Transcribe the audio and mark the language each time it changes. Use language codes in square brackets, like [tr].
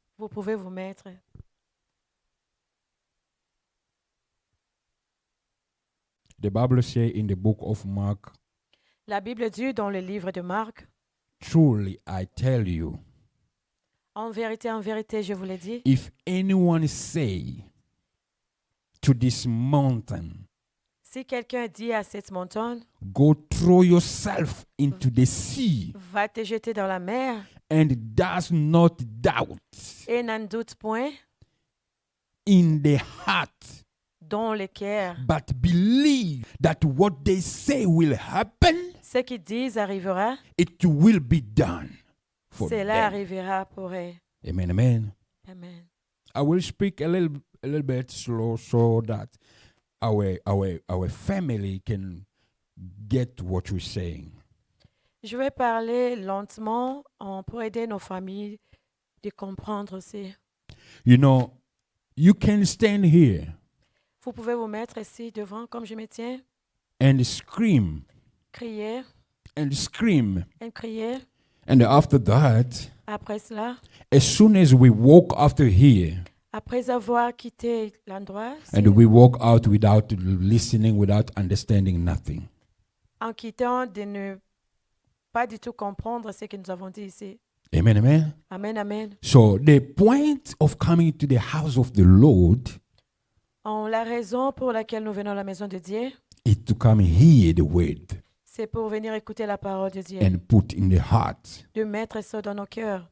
[fr] Vous pouvez vous mettre. [en] The Bible says in the book of Mark, [fr] La Bible dit dans le livre de Marc, [en] truly I tell you, [fr] en vérité, je vous l'ai dit, [en] if anyone say to this mountain, [fr] si quelqu'un dit à cette montagne, [en] go throw yourself into the sea, [fr] va te jeter dans la mer, [en] and does not doubt [fr] et n'en doute point [en] in the heart, [fr] dans le cœur, [en] but believe that what they say will happen, [fr] ce qu'ils disent arrivera, [en] it will be done for [fr] cela [en] them. [fr] arrivera pour eux. Amen, amen. Amen. [en] I will speak a little bit slow so that our family can get what we're saying. [fr] Je vais parler lentement pour aider nos familles de comprendre aussi. [en] You know, you can stand here [fr] Vous pouvez vous mettre ici devant comme je me tiens, [en] and scream [fr] crier, [en] and scream. [fr] et crier. [en] And after that, [fr] Après cela, [en] as soon as we walk after here, [fr] après avoir quitté l'endroit, [en] and we walk out without listening, without understanding nothing. [fr] en quittant de ne pas du tout comprendre ce que nous avons dit ici. Amen, amen. Amen, amen. [en] So the point of coming to the house of the Lord [fr] La raison pour laquelle nous venons à la maison de Dieu, [en] is to come hear the word [fr] c'est pour venir écouter la parole de Dieu, [en] and put in the heart [fr] de mettre ça dans nos cœurs